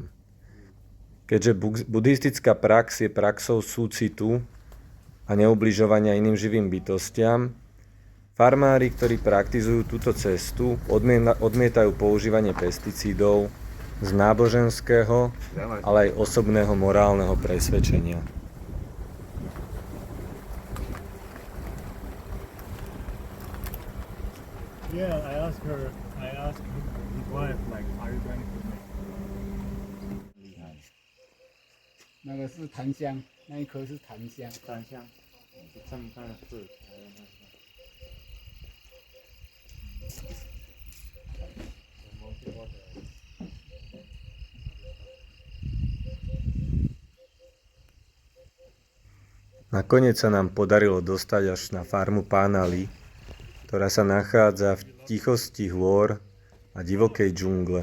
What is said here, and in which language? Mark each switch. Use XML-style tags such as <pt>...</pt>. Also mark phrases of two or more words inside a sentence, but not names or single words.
<sk>Keďže buddhistická prax je praxou súcitu a neubližovania iným živým bytostiam, farmári, ktorí praktizujú túto cestu, odmietajú používanie pesticídov z náboženského, ale aj osobného morálneho presvedčenia.</sk> <en>Yeah, I asked his wife, like, are you going to make?</en> <zh>那个是檀香，那一颗是檀香。檀香，上面看是。</zh> <sk>Nakoniec sa nám podarilo dostať až na farmu pána Li, ktorá sa nachádza v tichosti hôr a divokej džungle.</sk>